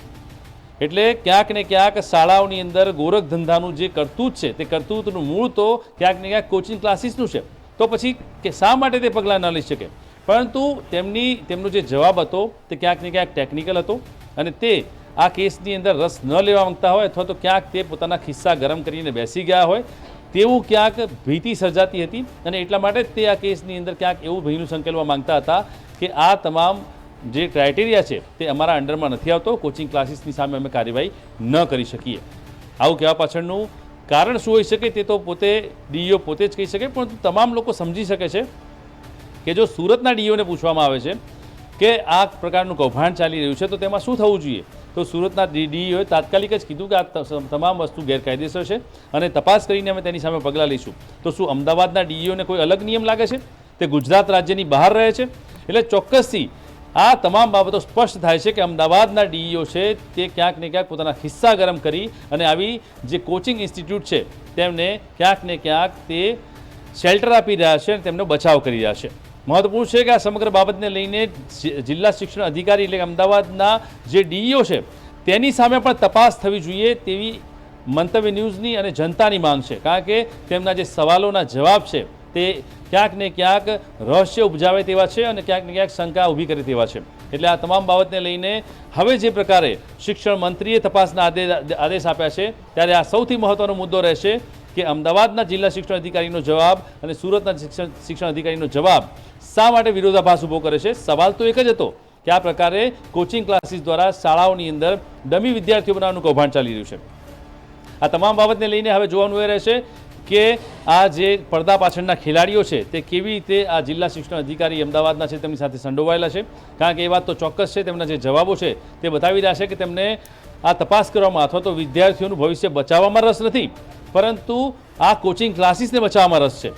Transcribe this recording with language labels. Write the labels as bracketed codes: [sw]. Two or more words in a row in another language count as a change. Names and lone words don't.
[gu] એટલે ક્યાંક ને ક્યાંક શાળાઓની અંદર ગોરખ ધંધાનું જે કરતૂત છે તે કરતૂતનું મૂળ તો ક્યાંક ને ક્યાંક કોચિંગ ક્લાસીસનું છે। તો પછી કે શા માટે તે પગલા ન લઈ શકે, પરંતુ તેમનો જે જવાબ હતો તે ક્યાંક ને ક્યાંક ટેક્નિકલ હતો અને તે આ કેસની અંદર રસ ન લેવા માંગતા હોય અથવા તો ક્યાંક તે પોતાના ખિસ્સા ગરમ કરીને બેસી ગયા હોય તેવું ક્યાંક ભીતિ સર્જાતી હતી અને એટલા માટે તે આ કેસની અંદર ક્યાંક એવું ભયનું સંકેલવા માંગતા હતા કિ આ તમામ જે ક્રાઇટેરિયા છે તે અમારા અંડરમાં નથી આવતો, કોચિંગ ક્લાસીસની સામે અમે કાર્યવાહી ન કરી શકીએ। આવું કહેવા પાછળનું કારણ શું હોઈ શકે તે તો પોતે ડીઈઓ પોતે જ કહી શકે, પરંતુ તમામ લોકો સમજી શકે છે કિ જો સૂરતના ડીઈઓ ને પૂછવામાં આવે છે કિ આ પ્રકારનું કૌભાંડ ચાલી રહ્યું છે તો તેમાં શું થવું જોઈએ, તો સૂરતના ડીઈઓએ તાત્કાલિક જ કીધું કિ આ તમામ વસ્તુ ગેરકાયદેસર છે અને તપાસ કરીને અમે તેની સામે પગલાં લઈશું। તો શું અમદાવાદના ડીઈઓને કોઈ અલગ નિયમ લાગે છે? તે ગુજરાત રાજ્યની બહાર રહે છે? એટલે ચોક્કસથી આ તમામ બાબતો સ્પષ્ટ થાય છે કિ અમદાવાદના ડીઈઓ છે તે ક્યાંક ને ક્યાંક પોતાના ખિસ્સા ગરમ કરી અને આવી જે કોચિંગ ઇન્સ્ટિટ્યૂટ છે તેમને ક્યાંક ને ક્યાંક તે શેલ્ટર આપી રહ્યા છે અને તેમનો બચાવ કરી રહ્યા છે। [hi] महत्वपूर्ण है कि [gu] આ સમગ્ર બાબતને લઈને જિલ્લા શિક્ષણ અધિકારી એટલે અમદાવાદના જે ડીઈઓ છે તેની સામે પણ તપાસ થવી જોઈએ તેવી મંતવ્ય ન્યૂઝની અને જનતાની માંગ છે, કારણ કે તેમના જે સવાલોના જવાબ છે તે ક્યાંક ને ક્યાંક રહસ્ય ઉપજાવે તેવા છે અને ક્યાંક ને ક્યાંક શંકા ઊભી કરે તેવા છે। એટલે આ તમામ બાબતને લઈને હવે જે પ્રકારે શિક્ષણ મંત્રીએ તપાસના આદેશ આપ્યા છે ત્યારે આ સૌથી મહત્વનો મુદ્દો રહેશે કિ અમદાવાદના જિલ્લા શિક્ષણ અધિકારીનો જવાબ અને સૂરતના શિક્ષણ અધિકારીનો જવાબ શા માટે વિરોધાભાસ ઊભો કરે છે। સવાલ તો એક જ હતો કિ આ પ્રકારે કોચિંગ ક્લાસીસ દ્વારા શાળાઓની અંદર ડમી વિદ્યાર્થીઓ બનાવવાનું કૌભાંડ ચાલી રહ્યું છે। આ તમામ બાબતને લઈને હવે જોવાનું એ રહેશે કિ આ જે પડદા પાછળના ખેલાડીઓ છે તે કેવી રીતે આ જિલ્લા શિક્ષણ અધિકારી અમદાવાદના છે તેમની સાથે સંડોવાયેલા છે, કારણ કે એ વાત તો ચોક્કસ છે તેમના જે જવાબો છે તે બતાવી રહ્યા છે કે તેમને આ તપાસ કરવામાં અથવા તો વિદ્યાર્થીઓનું ભવિષ્ય બચાવવામાં રસ નથી, પરંતુ આ કોચિંગ ક્લાસીસને બચાવવામાં રસ છે.